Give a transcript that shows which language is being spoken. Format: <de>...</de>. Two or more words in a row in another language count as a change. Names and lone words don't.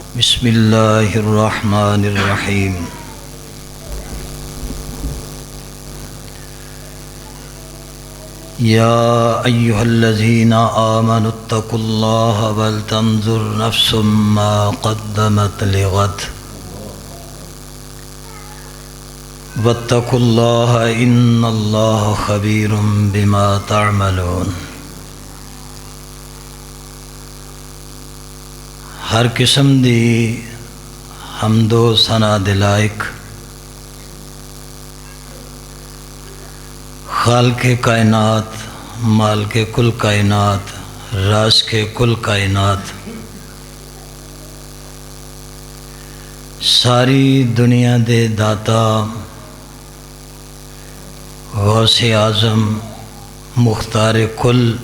<ar>بسم الله الرحمن الرحيم. يا أيها الذين آمنوا اتقوا الله ولتنظر نفس ما قدمت لغد واتقوا الله إن الله خبير بما تعملون.</ar> <pa>ہر قسم دی حمد و ثنا دے لائق خالقِ کائنات، مالکِ کل کائنات، رازقِ کل کائنات، ساری دنیا دے داتا غوثِ اعظم مختارِ کل</pa>